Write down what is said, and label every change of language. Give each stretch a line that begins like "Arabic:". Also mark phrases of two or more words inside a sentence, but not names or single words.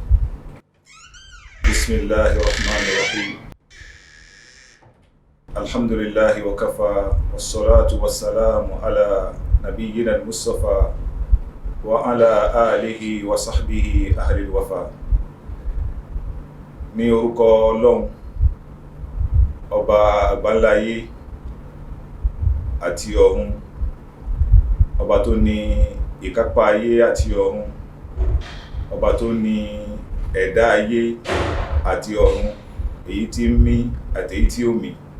Arabic: بسم الله الرحمن الرحيم. الحمد لله وكفى والصلاة والسلام على نبينا المصطفى وعلى آله وصحبه أهل الوفا.
Yoruba: Ní orúkọ Ọlọ́run ọba àgbáńláyé àti ọ̀run, ọba tó ní ìkápá ayé àti ọ̀run, ọba tó ní ẹ̀dá ayé àti ọ̀run, èyí tí ń mí àti èyí tí ó mí.